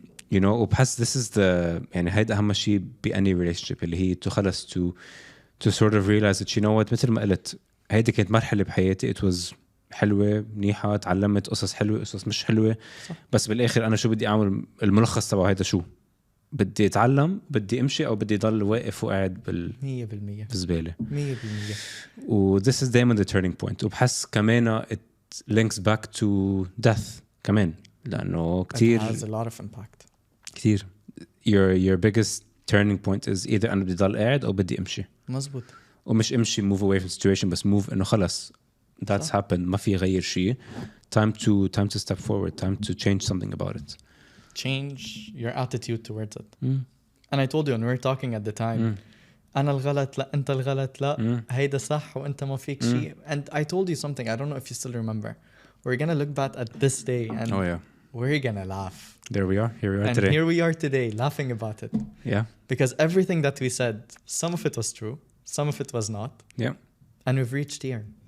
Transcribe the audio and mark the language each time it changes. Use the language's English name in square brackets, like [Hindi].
[English] You know, [Arabic] وبحس [English] this is the [Arabic] يعني هيدا أهم شيء ب [English] any relationship [Arabic] اللي هي خلص [English] to sort of realize that you know what [Arabic] مثل ما قلت هيدا كانت مرحلة بحياتي [English] it was [Arabic] حلوة منيحة تعلمت قصص حلوة قصص مش حلوة صح. بس بالآخر أنا شو بدي أعمل الملخص تبع هيدا شو بدي أتعلم بدي أمشي أو بدي ضل واقف وقاعد [English] 100% [Arabic] بالزبالة [English] 100%. و this is [Arabic] دايما [English] the turning point [Arabic] وبحس كمان [English] it links back to death [Arabic] كمان لأنه كتير [English] It has a lot of impact. [Arabic] كتير [English] your biggest turning point is either [Arabic] أنا بدي ضل قاعد أو بدي أمشي مزبوط. ومش أمشي [English] move away from the situation [Arabic] بس [English] move [Arabic] إنه خلص [English] that's happened [Arabic] ما في غير شيء [English] time to step forward time to change something about it Change your attitude towards it. And I told you when we were talking at the time [Arabic] أنا الغلط لا أنت الغلط لا هيدا صح وأنت ما فيك شيء. [English] And I told you something, I don't know if you still remember. We're gonna look back at this day and Oh yeah. we're gonna laugh. There we are. Here we are And today. here we are today laughing about it. Yeah. Because everything that we said, some of it was true, some of it was not. Yeah. And we've reached here.